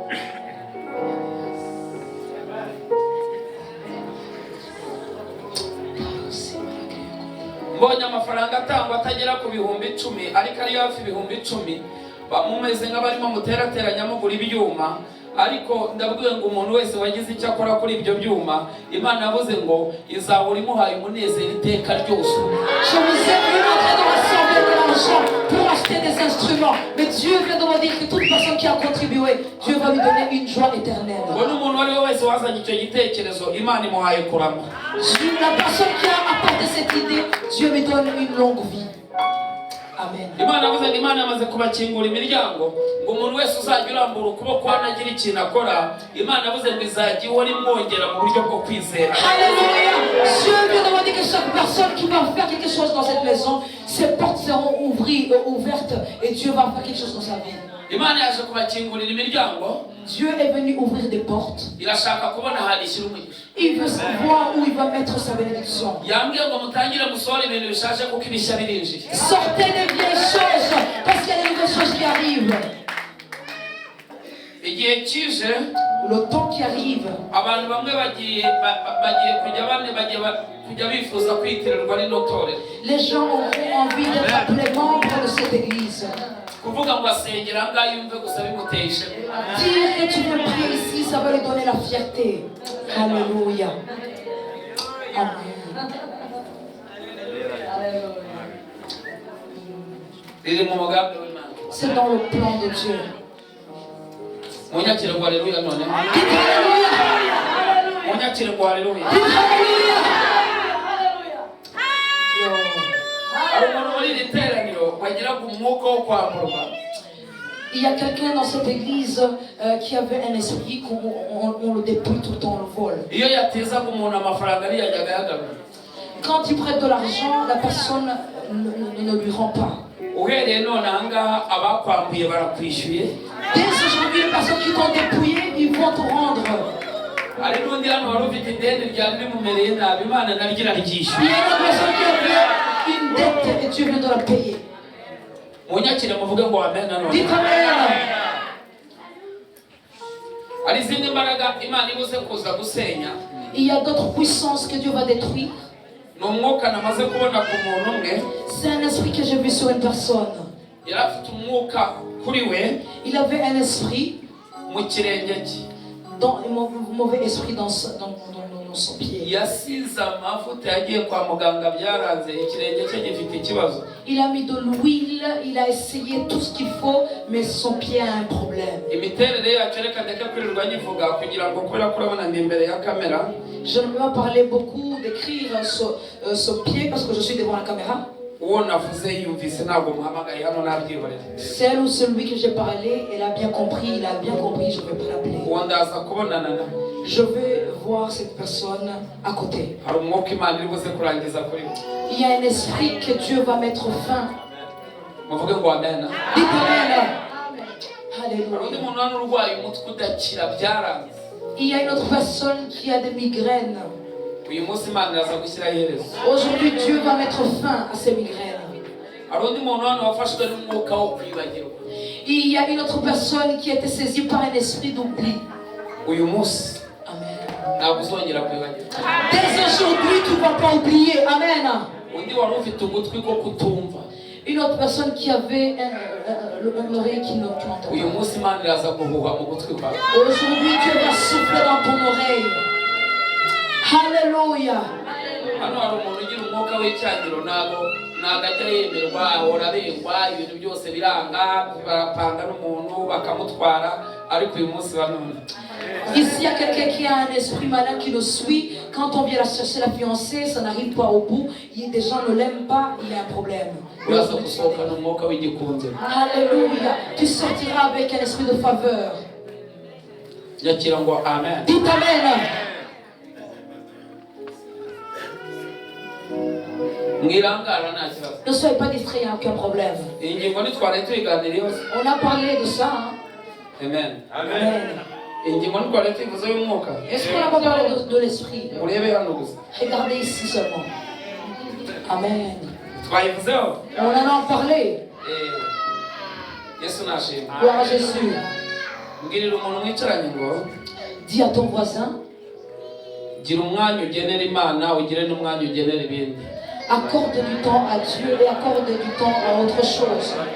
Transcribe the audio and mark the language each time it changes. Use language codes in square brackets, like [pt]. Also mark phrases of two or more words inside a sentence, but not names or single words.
[rw] mbonye amafaranga atangwa atagera ku bihumbi 10 ariko ari hafi ibihumbi 10 bamumeze nk'abarimo muterateranya mugura ibyuma ariko ndabwiwe ngo umuntu wese wagize icyo akora kuri ibyo byuma imana yavuze ngo izahora imuhaye umunezero iteka ryose [fr] Je vous ai vu en train de rassembler de l'argent pour acheter des instruments. Mais Dieu vient de me dire que toute personne qui a contribué, Dieu va lui donner une joie éternelle. [rw] ngo n'umuntu uwo ari we wese wazanye icyo gitekerezo imana imuhaye kurama [fr] La personne qui a apporté cette idée, Dieu lui donne une longue vie. Amen. [rw] imana yavuze ngo imana yamaze kubakingura imiryango ngo umuntu wese uzajya urambura ukuboko hanagira ikintu akora imana yavuze ngo izajya ihora imwongera mu buryo bwo kwizera Alléluia. [fr] Dieu vient de me dire que chaque personne qui va faire quelque chose dans cette maison, ses portes seront ouvertes et Dieu va faire quelque chose dans sa vie. [rw] imana yaje kubakingurira imiryango [fr] Dieu est venu ouvrir des portes. [rw] irashaka kubona ahantu ishyira umugisha [fr] Il veut savoir où il va mettre sa bénédiction. [rw] yambwiye ngo mutangire musohore ibintu bishaje kuko ibishya birinjiye [fr] Sortez des vieilles choses parce qu'il y a des nouvelles choses qui arrivent. [rw] igihe kije [fr] Le temps qui arrive, [rw] abantu bamwe bagiye kujya bifuza kwitirirwa rino torero [fr] les gens auront envie d'être appelés membres de cette église. [rw] kuvuga ngo asengera ngaho yumve gusa bimuteye ishema. [fr] Dire que tu veux prier ici, ça va lui donner la fierté. Alléluia. Amen. [rw] Riri mu mugambi w'Imana. [fr] C'est dans le plan de Dieu. [rw] Munyakire ngo haleluya none. [fr] Dites Alléluia. [rw] Munyakire ngo haleluya. [fr] Dites Alléluia. [rw] Ari umuntu muri iri teraniro wagira ngo umwuka wo kwamurwa. [fr] Il y a quelqu'un dans cette église qui avait un esprit qu'on le dépouille tout le temps, on le vole. [rw] Iyo yatezaga umuntu amafaranga ari yajyaga yagarura. [fr] Quand il prête de l'argent, la personne ne lui rend pas. [rw] Uhereye none ahangaha abakwambuye barakwishyuye. [fr] Dès aujourd'hui, les personnes qui t'ont dépouillé, ils vont te rendre. [rw] Ari n'undi hano wari ufite ideni ryari rimumereye nabi, Imana naryo [fr] Il y a [rw] iraryishyuye. [fr] une personne qui avait une dette et Dieu vient de la payer. [rw] Munyakire muvuge ngo amen none. [fr] Dites Amen. [rw] Hari izindi mbaraga Imana ibuze kuza gusenya. [fr] Il y a d'autres puissances que Dieu va détruire. [rw] Ni umwuka namaze kubona ku muntu umwe. [fr] C'est un esprit que j'ai vu sur une personne. [rw] Yari afite umwuka kuri we [fr] Il avait un esprit, [rw] mu kirenge cye. [fr] un mauvais esprit dans son pied. [rw] Yasize amavuta yagiye kwa muganga byaranze ikirenge cye gifite ikibazo. [fr] Il a mis de l'huile, il a essayé tout ce qu'il faut, mais son pied a un problème. [rw] Imiterere yacu reka ndeke kwirirwa nyivuga kugira ngo kubera ko urabona ndi imbere ya kamera. [fr] Je ne vais pas parler beaucoup, décrire ce pied parce que je suis devant la caméra. [rw] Uwo navuze yumvise ntabwo muhamagaye hano nabyihorera. [fr] Celle ou celui que j'ai parlé, elle a bien compris, il a bien compris, je ne vais pas l'appeler. [rw] Uwo ndaza kubonana na. [fr] Je vais voir cette personne à côté. [rw] Hari umwuka Imana iri buze kurangiza kuri we. [fr] Il y a un esprit que Dieu va mettre fin. [rw] Muvuge ngo amen. [fr] Dites Amen. [rw] Hari undi Alléluia. muntu hano urwaye umutwe udakira byaranze. [fr] Il y a une autre personne qui a des migraines. [rw] Uyu munsi Imana iraza gushyiraho iherezo. [fr] Aujourd'hui, Dieu va mettre fin à ces migraines. [rw] Hari undi muntu hano wafashwe n'umwuka wo kwibagirwa. [fr] Il y a une autre personne qui a été saisie par un esprit d'oubli. [rw] Uyu munsi Amen. ntabwo uzongera kwibagirwa. [fr] Dès aujourd'hui, tu ne vas pas oublier. Amen. [rw] Undi wari ufite ugutwi ko kutumva. [fr] Une autre personne qui avait une oreille qui n'entend [rw] Uyu [fr] pas. [rw] munsi Imana iraza guhuha mu gutwi kwawe. [fr] Aujourd'hui, Dieu va souffler dans ton oreille. Alléluia. [rw] Hano hari umuntu ugira umwuka w'icyangiro ntabwo ajya yemerwa ahora abengwa ibintu byose biranga barapanga n'umuntu bakamutwara ariko uyu munsi banone. [fr] Ici, il y a quelqu'un qui a un esprit malin qui le suit. Quand on vient la chercher la fiancée, ça n'arrive pas au bout. Des gens ne l'aiment pas, il y a un problème. [rw] Uraza gusohokana umwuka w'igikunziro. Alléluia. [fr] Tu sortiras avec un esprit de faveur. [rw] Yakira ngo amen. [fr] Dites Amen. [rw] Mwirangara nta kibazo. [fr] Ne soyez pas distraits, il n'y a aucun problème. [rw] Iyi ngingo ntitwari tuyiganiriyeho. [fr] On a parlé de ça. Hein? Amen. Amen. [rw] Iyi ngingo ntitwari tuyivuze y'umwuka. [fr] Est-ce qu'on n'a pas parlé de l'esprit? [rw] Urebe hano gusa. [fr] Regardez ici seulement. Amen. [rw] Twayivuzeho. [fr] On en a parlé. [rw] Yesu nashimwe. [fr] Gloire à Jésus. [rw] Mbwirira umuntu mwicaranye ngo [fr] Dis à ton voisin, [rw] gira umwanya ugenera Imana ugire n'umwanya ugenera ibindi. [fr] accorde du temps à Dieu et accorde du temps à autre chose.